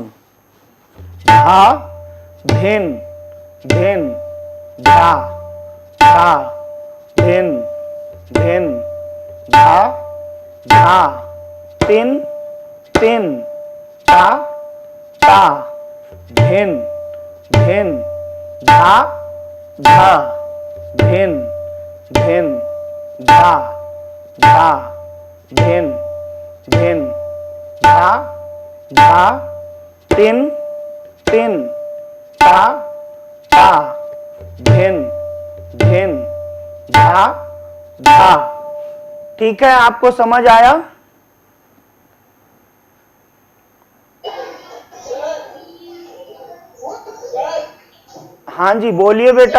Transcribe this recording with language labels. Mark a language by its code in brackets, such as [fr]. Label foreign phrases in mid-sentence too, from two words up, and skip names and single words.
[hi] धा, धिन, धिन, धा, धा, धिन, धिन, धा, धा, तिन, तिन, ता, ता, धिन, धिन, धा, धा, धिन, धिन, धा, धा, धिन, धिन, धा, धा, तिन, तिन, ता, ता, धिन, धिन, धा, धा। ठीक है, आपको समझ आया? हाँ जी, बोलिए बेटा।